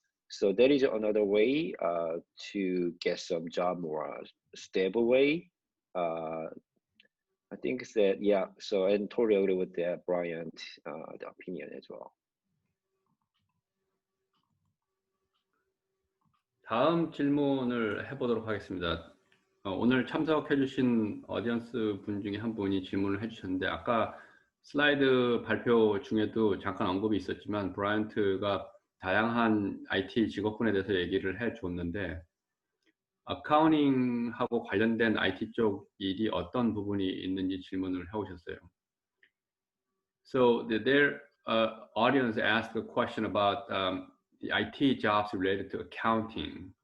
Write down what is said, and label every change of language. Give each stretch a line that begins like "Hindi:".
English: So that is another way to get some job more stable way. I think that, yeah, so I totally agree with that, Bryant, the opinion as well.
Korean: 다음 질문을 해보도록 하겠습니다. 오늘 참석해주신 어디언스 분 중에 한 분이 질문을 해주셨는데, 아까 슬라이드 발표 중에도 잠깐 언급이 있었지만 브라이언트가 다양한 IT 직업군에 대해서 얘기를 해줬는데, 어카운팅하고 관련된 IT 쪽 일이 어떤 부분이 있는지 질문을 해오셨어요.
English: So their audience asked a question about the IT jobs related to accounting.